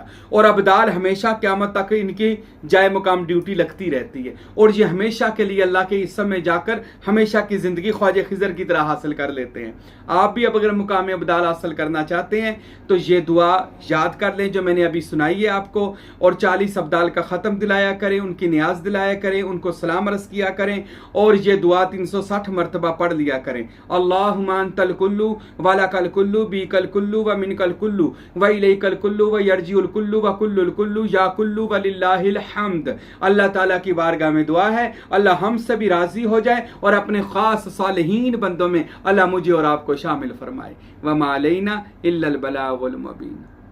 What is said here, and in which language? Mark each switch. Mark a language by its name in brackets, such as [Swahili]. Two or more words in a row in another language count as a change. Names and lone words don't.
[Urdu] اور ابدال ہمیشہ قیامت تک ان کی جائے مقام ڈیوٹی لگتی رہتی ہے، اور یہ ہمیشہ کے لیے اللہ کے اسم میں جا کر ہمیشہ کی زندگی خواجہ خضر کی طرح حاصل کر لیتے ہیں۔ آپ بھی اب اگر مقام ابدال حاصل کرنا چاہتے ہیں تو یہ دعا یاد کر لیں جو میں نے ابھی سنائی ہے آپ کو، اور 40 ابدال کا ختم دلایا کریں، ان کی نیاز دلایا کریں، ان کو سلام عرض کیا کریں، اور یہ دعا 360 مرتبہ پڑھ لیا کریں۔ [Arabic] اللہم انت الکل ولک الکل بیک الکل ومنک الکل والیک الکل ویرجع الکل وکل الکل یا کل وللہ الحمد۔ [Urdu] اللہ تعالیٰ کی بارگاہ میں دعا ہے اللہ ہم سے بھی راضی ہو جائے اور اپنے خاص صالحین بندوں میں اللہ مجھے اور آپ کو شامل فرمائے۔ [Arabic] وما علینا الا البلاغ المبین۔